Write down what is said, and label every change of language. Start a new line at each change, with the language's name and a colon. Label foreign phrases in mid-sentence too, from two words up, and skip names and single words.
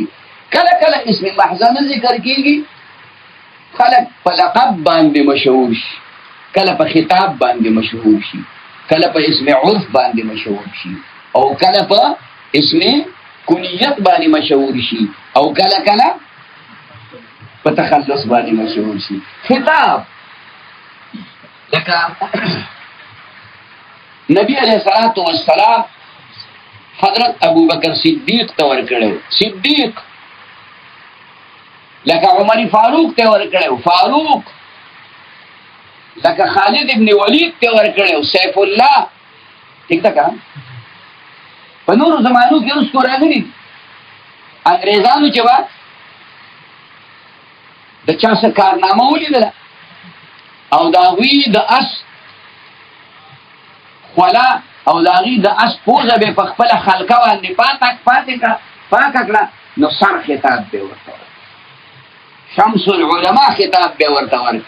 Pashto: کله کله اسم محضه نه ذکر کېږي، خلک په لقب باندې مشهور شي، کله په خطاب باندې مشهور شي، کله په اسم عرف باندې مشهور شي، او کله په اسم کنیت باندې مشهور شي، او کله کله په تخلص باندې مشهور شي. خطاب لکه نبی
Arabic: علیہ الصلوۃ والسلام
Pashto: حضرت ابو بکر صدیق ته ورکړو صدیق، لکه عمر فاروق ته ورکړو فاروق، لکه خالد ابن ولید ته ورکړو سیف الله. ٹھیک ده که په نورو زمانو کې اوس کو راغلي انګریزانو چې وا د چا څه کارنامه ولیدله او د هغوی د اس خوله او د هغوی د اس پوزه به په خپله خلقه باندې پاکه کړه، نو سر خطاب به ورته ورکړه، شمس العلماء خطاب به ورته ورکړه.